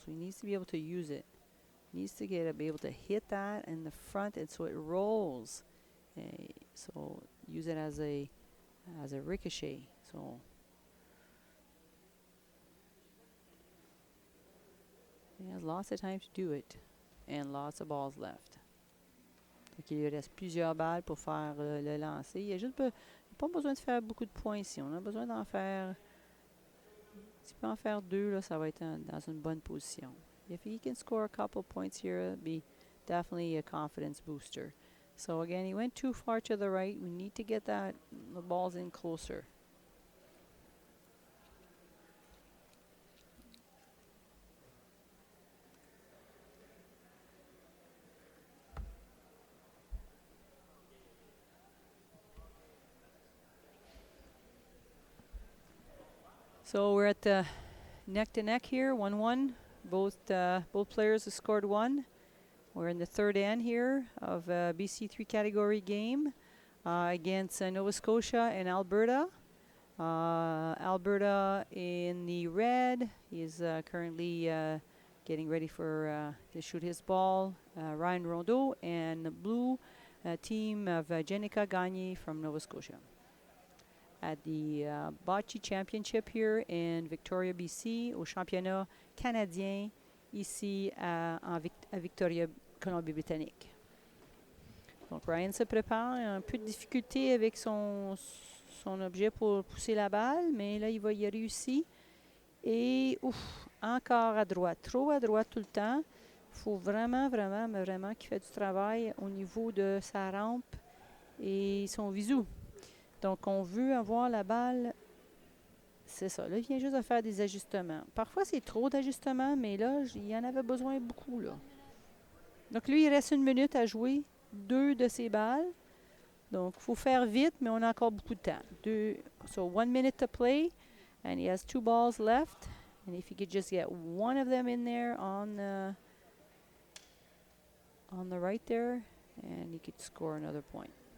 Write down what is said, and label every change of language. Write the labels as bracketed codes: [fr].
[en] So he needs to be able to use it. He needs to be able to hit that in the front, and so it rolls. So use it as a ricochet. So he has lots of time to do it, and lots of balls left. [fr] Donc il lui reste plusieurs balles pour faire le lancer. Il n'y a pas besoin de faire beaucoup de points ici. On a besoin d'en faire. S'il peut en faire 2, là, ça va être dans une bonne position. [en] If he can score a couple points here, it'll be definitely a confidence booster. So again, he went too far to the right. We need to get the balls in closer. So we're at neck to neck here, 1-1. Both players have scored 1. We're in the third end here of a BC3 category game against Nova Scotia and Alberta. Alberta in the red. He is currently getting ready to shoot his ball. Ryan Rondeau, and the blue, team of Jennica Gagne from Nova Scotia. At the Bocce Championship here in Victoria, BC, [fr] au championnat canadien ici à Victoria, Colombie-Britannique. Donc Ryan se prépare, un peu de difficulté avec son objet pour pousser la balle, mais là il y a réussi. Et encore à droite, trop à droite tout le temps. Il faut vraiment qu'il fasse du travail au niveau de sa rampe et son visu. Donc, on veut avoir la balle, c'est ça. Là, il vient juste de faire des ajustements. Parfois, c'est trop d'ajustements, mais là, il y en avait besoin beaucoup, là. Donc, lui, il reste 1 minute à jouer 2 de ses balles. Donc, il faut faire vite, mais on a encore beaucoup de temps. [en] So, 1 minute to play, and he has 2 balls left. And if he could just get one of them in there on the right there, and he could score another point.